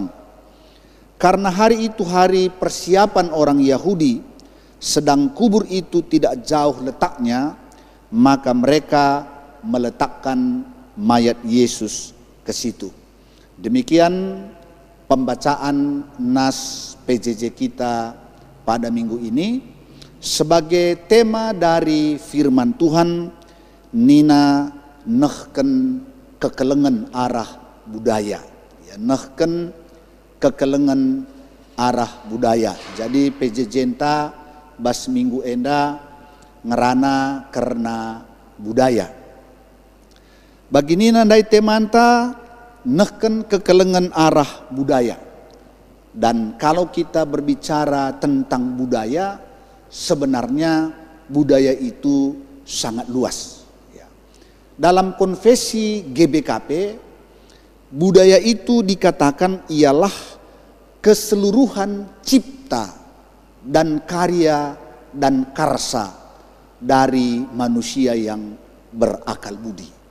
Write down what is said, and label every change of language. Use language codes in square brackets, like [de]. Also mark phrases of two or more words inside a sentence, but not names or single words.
[id] Karena hari itu hari persiapan orang Yahudi, sedang kubur itu tidak jauh letaknya, maka mereka meletakkan mayat Yesus ke situ. Demikian pembacaan nas PJJ kita pada minggu ini. Sebagai tema dari firman Tuhan, [btx] nina nehken kekelengan arah budaya. Ya, nehken kekelengan arah budaya. Jadi PJJ-ta bas minggu enda ngerana karena budaya. Begini nandai temanta nehken kekelengan arah budaya. [id] Dan kalau kita berbicara tentang budaya, sebenarnya budaya itu sangat luas. Dalam konfesi GBKP, budaya itu dikatakan ialah keseluruhan cipta dan karya dan karsa dari manusia yang berakal budi.